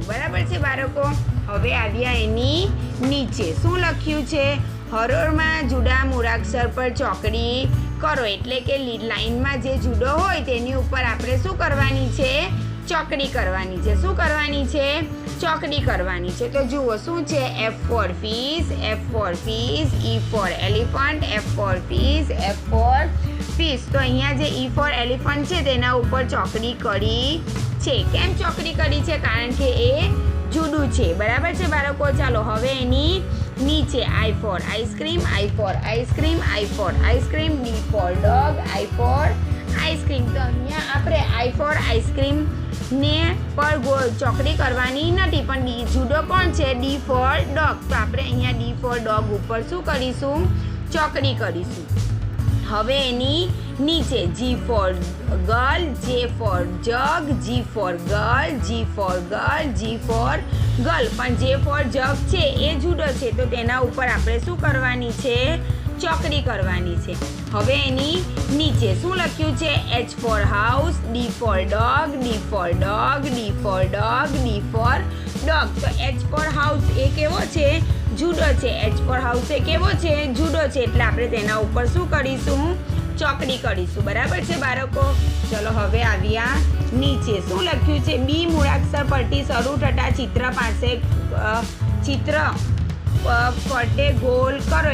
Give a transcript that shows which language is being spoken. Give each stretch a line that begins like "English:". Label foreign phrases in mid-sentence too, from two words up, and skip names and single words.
Gujarati: બરાબર છે બાળકો? હવે આવ્યા એની નીચે શું લખ્યું છે? હરોળમાં જુદા મૂળાક્ષર પર ચોકડી કરો. એટલે કે લાઈનમાં જે જુદો હોય તેની ઉપર આપણે શું કરવાની છે? ચોકડી કરવાની છે. શું કરવાની છે? ચોકડી કરવાની છે. તો જુઓ શું છે?
English: F for fish, F for fish, E for elephant, F for fish, F for fish.
Gujarati: તો અહીંયા જે
English: E for elephant
Gujarati: છે તેના ઉપર ચોકડી કરી છે. કેમ ચોકડી કરી છે? કારણ કે એ જુદું છે. બરાબર છે બાળકો? ચાલો હવે એની નીચે
English: I for ice cream, I for ice cream, I for ice cream, D for dog, I for ice cream.
Gujarati: તો અહીંયા આપણે
English: I for ice cream
Gujarati: ને પર ચોકડી કરવાની નથી, પણ જુદો કોણ છે?
English: D for dog.
Gujarati: તો આપણે અહીંયા
English: D for dog
Gujarati: ઉપર શું કરીશું? ચોકડી કરીશું. હવે એની નીચે
English: G for girl, J for jug, G for girl, G for girl, G for girl.
Gujarati: પણ
English: J for jug
Gujarati: છે એ જુદો છે, તો તેના ઉપર આપણે શું કરવાની છે? ચોકડી કરવાની છે. હવે એની નીચે શું લખ્યું છે?
English: H for house, D for dog, D for dog, D for dog, D for dog.
Gujarati: તો
English: H for house
Gujarati: એ કેવો છે? જુદો છે.
English: H for house
Gujarati: એ કેવો છે? જુદો છે. એટલે આપણે તેના ઉપર શું કરીશું? ચોકડી કરીશું. બરાબર છે બાળકો? ચલો હવે આવ્યા નીચે. શું લખ્યું છે? બી મૂળાક્ષર પરથી શરૂ થતા ચિત્ર પાસે ચિત્ર ફરતે ગોલ કરો.